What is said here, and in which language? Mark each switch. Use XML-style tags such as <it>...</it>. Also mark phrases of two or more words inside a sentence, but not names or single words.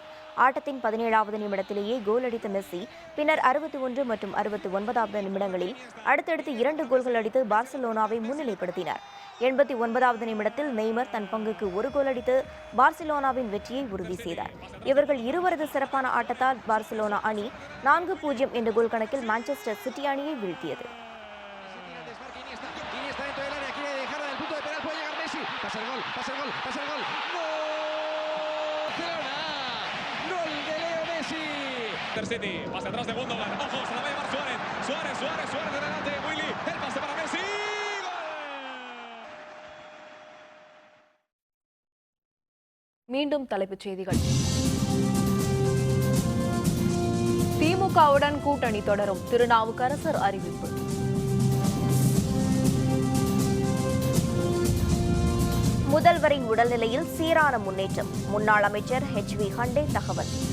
<ta>ஆட்டத்தின் 17வது நிமிடத்திலேயே கோல் அடித்த மெஸ்ஸி பின்னர் 61 மற்றும் 69வது நிமிடங்களில் அடுத்தடுத்து 2 கோல்கள் அடித்து பார்சிலோனாவை முன்னிலைப்படுத்தினார். 89வது நிமிடத்தில் நெய்மர் தன் பங்குக்கு 1 கோல் அடித்து பார்சிலோனாவின் வெற்றியை உறுதி செய்தார். இவர்கள் இருவரது சிறப்பான ஆட்டத்தால் பார்சிலோனா அணி 4-0 என்ற கோல் கணக்கில் மான்செஸ்டர் சிட்டி அணியை வீழ்த்தியது.</ta> <es>City, pase atrás de Gundogan, ojo, se la va a llevar Suárez, Suárez delante, Willy, el pase para Messi,</es> <ta>மீண்டும் தலைப்புச் செய்திகள். திமுகவுடன் கூட்டணி தொடரும், திருநாவுக்கரசர் அறிவிப்பு. முதல்வரின் உடல்நிலையில் சீரான முன்னேற்றம், முன்னாள் அமைச்சர் HV ஹண்டே தகவல்.</ta>